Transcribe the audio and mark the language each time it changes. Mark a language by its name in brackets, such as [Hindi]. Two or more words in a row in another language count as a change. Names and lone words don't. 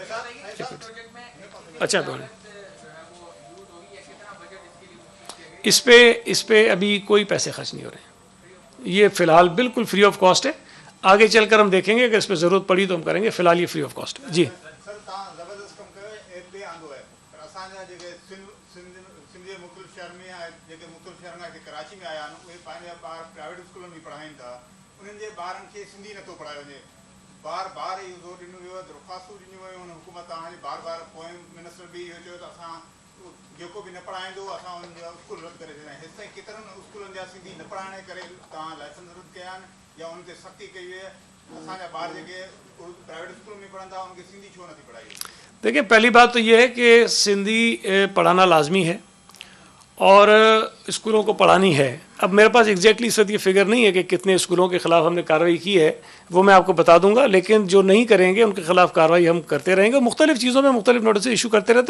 [Urdu] اچھا اس پہ ابھی کوئی پیسے خرچ نہیں ہو رہے ہیں, یہ فی الحال بالکل [English] free of cost [Urdu] ہے. آگے چل کر ہم دیکھیں گے اگر اس پہ ضرورت پڑی تو ہم کریں گے, فی الحال یہ [English] free of cost [Urdu] ہے. جی کراچی میں آیا پرائیویٹ اسکولوں میں پڑھائیں تھا, [Sindhi] انہनि जे ॿारनि खे सिंधी नथो पढ़ायो वञे. बार बार इहो ज़ोर ॾिनो वियो, दरख़्वास्तूं ॾिनियूं वियूं हुन हुकूमत हाणे बार बार पोएं मिनिस्टर बि इहो चयो त असां जेको बि न पढ़ाईंदो असां उन्हनि जा स्कूल रद्द करे छॾिया. हेसि ताईं केतिरनि स्कूलनि जा सिंधी न पढ़ाइण जे करे तव्हां लाइसेंस रद्द कया आहिनि या उन्हनि ते सख़्ती कई वई आहे. असांजा ॿार जेके [English] private school [Sindhi] में पढ़नि था उनखे सिंधी छो नथी पढ़ाई? [Urdu] دیکھیں پہلی بات تو یہ ہے کہ سندھی پڑھانا لازمی ہے اور اسکولوں کو پڑھانی ہے. اب میرے پاس ایگزیکٹلی اس وقت یہ فگر نہیں ہے کہ کتنے اسکولوں کے خلاف ہم نے کارروائی کی ہے, وہ میں آپ کو بتا دوں گا. لیکن جو نہیں کریں گے ان کے خلاف کارروائی ہم کرتے رہیں گے. مختلف چیزوں میں مختلف [English] notice issue [Urdu] کرتے رہتے ہیں.